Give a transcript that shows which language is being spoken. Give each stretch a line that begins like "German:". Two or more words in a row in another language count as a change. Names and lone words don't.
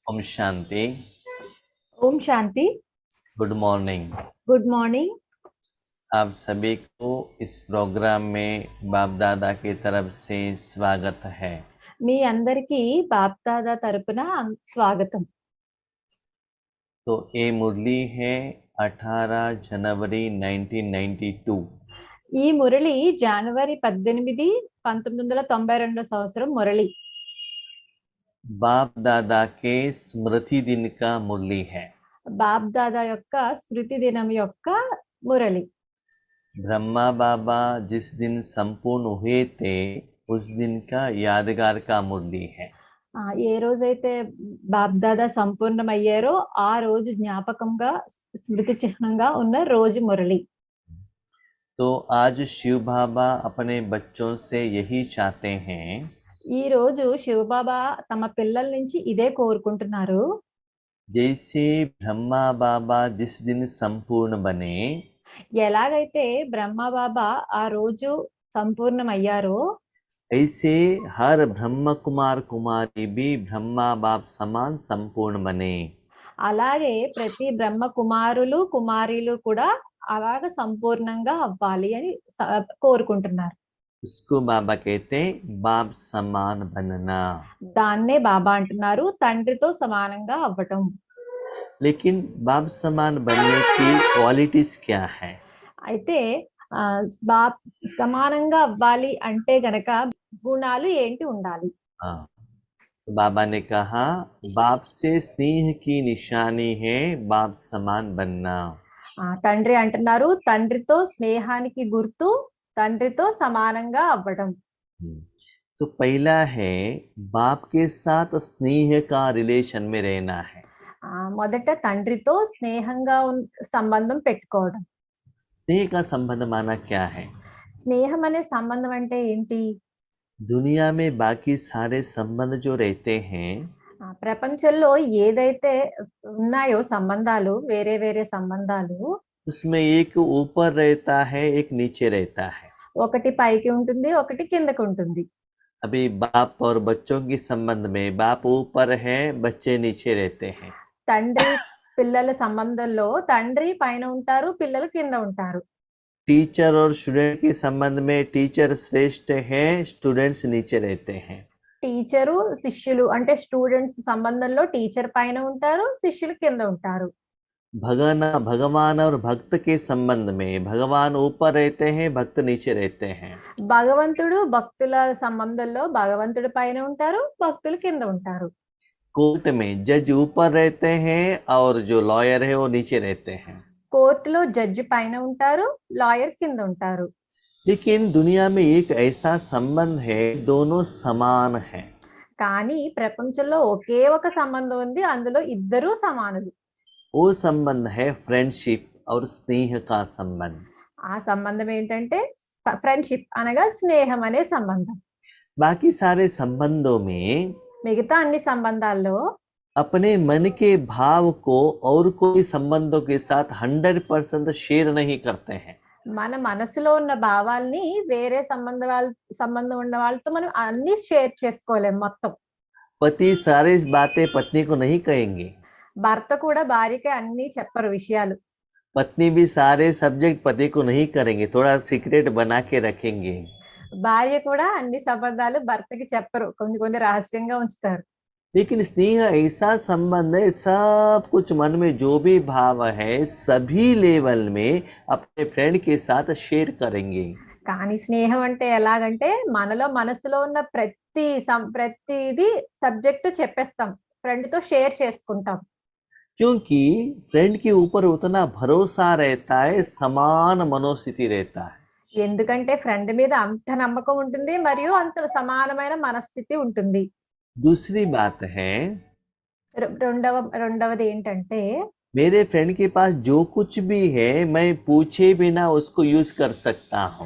Hindi: ओम शांति। ओम शांति।
English: Good morning. Good morning.
Hindi: आप सभी को इस प्रोग्राम में बाप दादा की तरफ से स्वागत है।
Telugu: మీ అందరికీ బాప్ దాదా తరపున స్వాగతం।
Hindi: तो ये मुरली है 18 जनवरी 1992।
Telugu: ఈ మురళి జనవరి 18, 1992 సంవత్సరం మురళి।
Hindi: बाप दादा के स्मृति दिन का मुरली है।
Telugu: బాప్ దాదా యొక్క స్మృతి దినం యొక్క మురళి।
Hindi: ब्रह्मा बाबा जिस दिन संपूर्ण हुए थे उस दिन का यादगार का मुरली है।
Telugu: ఏ రోజైతే బాప్ దాదా సంపూర్ణమయ్యారో ఆ రోజు జ్ఞాపకంగా స్మృతి చిహ్నంగా ఉన్న రోజు మురళి।
Hindi: तो आज शिव बाबा अपने बच्चों से यही चाहते हैं।
Telugu: ఈ రోజు శివబాబా తమ పిల్లల నుంచి ఇదే కోరుకుంటున్నారు।
Hindi: जैसे ब्रह्मा बाबा जिस दिन संपूर्ण बने,
Telugu: ఎలాగైతే బ్రహ్మ బాబా ఆ రోజు సంపూర్ణమయ్యారో
Hindi: ऐसे हर ब्रह्म कुमार कुमारी भी ब्रह्मा बाप समान संपूर्ण बने।
Telugu: అలాగే ప్రతి బ్రహ్మ కుమారులు కుమారీలు కూడా అలాగ సంపూర్ణంగా అవ్వాలి అని కోరుకుంటున్నారు।
Hindi: उसको बाबा कहते हैं बाप समान बनना।
Telugu: దాన్నే బాబా అంటున్నారు తండ్రితో సమానంగా అవ్వటం।
Hindi: लेकिन बाप समान बनने की क्वालिटीज क्या है?
Telugu: అయితే బాప్ సమానంగా అవ్వాలి అంటే గనక గుణాలు ఏంటి ఉండాలి?
Hindi: हाँ, तो बाबा ने कहा बाप से स्नेह की निशानी है बाप समान बनना।
Telugu: తండ్రి అంటున్నారు తండ్రితో స్నేహానికి గుర్తు తండ్రితో సమానంగా అవ్వడం।
Hindi: तो पहला है बाप के साथ स्नेह का रिलेशन में रहना है।
Telugu: మొదట తండ్రితో స్నేహంగా సంబంధం పెట్టుకోవడం।
Hindi: स्नेह का संबंध माना क्या है?
Telugu: స్నేహం అనే సంబంధం అంటే ఏంటి?
Hindi: दुनिया में बाकी सारे संबंध जो रहते हैं,
Telugu: ప్రపంచంలో ఏదైతే ఉన్నాయో సంబంధాలు వేరే వేరే సంబంధాలు
Hindi: उसमें एक ऊपर रहता है एक नीचे रहता है।
Telugu: ఒకటి పైకి ఉంటుంది ఒకటి కిందకి ఉంటుంది।
Hindi: अभी बाप और बच्चों के संबंध में बाप ऊपर है बच्चे नीचे रहते हैं।
Telugu: తండ్రి పిల్లల సంబంధంలో తండ్రి పైన ఉంటారు పిల్లలు కింద ఉంటారు।
Hindi: टीचर और स्टूडेंट के संबंध में टीचर श्रेष्ठ है स्टूडेंट्स नीचे रहते हैं।
Telugu: టీచరు శిష్యులు అంటే స్టూడెంట్స్ సంబంధంలో టీచర్ పైన ఉంటారు శిష్యులు కింద ఉంటారు।
Hindi: भगवान और भक्त के संबंध में भगवान ऊपर रहते हैं भक्त नीचे रहते हैं।
Telugu: భగవంతుడు భక్తుల సంబంధంలో భగవంతుడి పైన ఉంటారు భక్తులు కింద ఉంటారు।
Hindi: कोर्ट में जज ऊपर रहते हैं और जो लॉयर है वो नीचे रहते हैं।
Telugu: కోర్టులో జడ్జి పైన ఉంటారు లాయర్ కింద ఉంటారు।
Hindi: लेकिन दुनिया में एक ऐसा संबंध है दोनों समान है।
Telugu: కానీ ప్రపంచంలో ఒకే ఒక సంబంధం ఉంది అందులో ఇద్దరూ సమానులు।
Hindi: वो संबंध है फ्रेंडशिप और स्नेह का संबंध।
Telugu: ఆ సంబంధం ఏంటంటే ఫ్రెండ్షిప్ అనగా స్నేహం అనే సంబంధం।
Hindi: बाकी सारे संबंधों में
Telugu: మిగతా అన్ని సంబంధాల్లో
Hindi: अपने मन के भाव को और कोई संबंधों के साथ 100% शेयर नहीं करते हैं।
Telugu: మన మనసులో ఉన్న భావాల్ని వేరే సంబంధం ఉన్న వాళ్ళతో మనం అన్ని షేర్ చేసుకోలేం మొత్తం।
Hindi: पति सारी बातें पत्नी को नहीं कहेंगे।
Telugu: భర్త కూడా భార్యకి అన్ని చెప్పరు విషయాలు।
Hindi: पत्नी भी सारे सब्जेक्ट पति को नहीं करेंगे, थोड़ा सीक्रेट बना के रखेंगे।
Telugu: భార్య కూడా అన్ని సంబంధాలు భర్తకి చెప్పరు కొన్ని కొన్ని రహస్యంగా ఉంచుతారు।
Hindi: लेकिन स्नेह ऐसा संबंध है सब कुछ मन में जो भी भाव है सभी लेवल में अपने फ्रेंड के साथ शेयर करेंगे।
Telugu: కానీ స్నేహం అంటే ఎలాగంటే మనసులో ఉన్న ప్రతిది సబ్జెక్ట్ చెప్పేస్తాం ఫ్రెండ్ తో షేర్ చేసుకుంటాం।
Hindi: क्योंकि फ्रेंड के ऊपर उतना भरोसा रहता है समान मनोस्थिति रहता है।
Telugu: ఎందుకంటే ఫ్రెండ్ మీద అంత నమ్మకం ఉంటుంది మరియు అంత సమానమైన మనస్థితి ఉంటుంది।
Hindi: दूसरी बात है
Telugu: రెండవది ఏంటంటే
Hindi: मेरे फ्रेंड के पास जो कुछ भी है मैं पूछे बिना उसको यूज कर सकता हूँ।